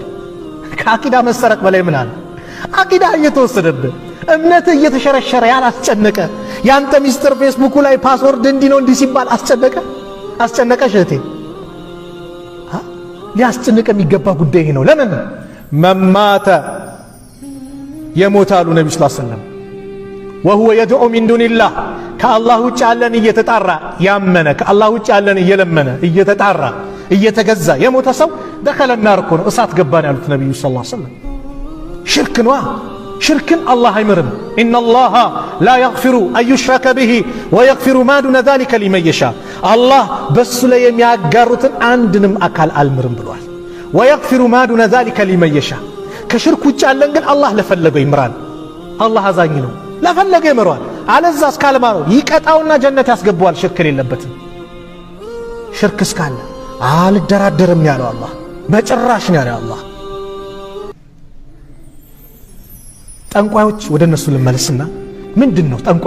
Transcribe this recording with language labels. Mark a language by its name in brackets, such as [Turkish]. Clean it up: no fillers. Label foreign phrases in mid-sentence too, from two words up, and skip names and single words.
[Amharic] ከአቂዳ መሰረቅ በላይ ምን አለ? አቂዳ እየተወሰደብህ እምነት እየተሸረሸረ ያላስጨነቀ ያንተ ሚስጥር ፌስቡክ ላይ ፓስወርድ እንዲህ ነው እንዲህ ሲባል አስጨነቀ እህቴ። ሊያስጨንቅ የሚገባ ጉዳይ ይሄ ነው። ለምን መማተ የሞታሉ ነብዩ [Arabic] صلى الله عليه وسلم وهو يدعو من دون الله [Amharic] ከአላህ ውጭ ያለን እየተጣራ ያመነ ከአላህ ውጭ ያለን እየለመነ እየተጣራ እየተገዛ የሞተ ሰው [Arabic] دخل النار [Amharic] እኮ ነው እሳት ገባን ያሉት ነብዩ [Arabic] صلى الله عليه وسلم። [Amharic] ሽርክ ነው። ሽርክን አላህ አይምርም። [Arabic] إن الله لا يغفر أن يشرك به ويغفر ما دون ذلك لمن يشاء [Amharic] አላህ በሱ ላይ የሚያጋሩትን አንድንም አካል አልምርም ብሏል። [Arabic] ويغفر ما دون ذلك لمن يشاء [Amharic] ከሽርክ ውጭ ያለን ግን አላህ ለፈለገው ይምራል። አላህ አዛኝ ነው። ለፈለገ ይምራል። አለዛ እስካልማረው ይቀጣውና ጀነት ያስገባዋል። ሽርክ የሌለበትም ሽርክ እስካለ አልደራደርም ያለው አላህ በጭራሽ ነው ያለው አላህ። ጠንቋዮች ወደ እነሱ ልመለስና ምንድነው ጠንቋይ?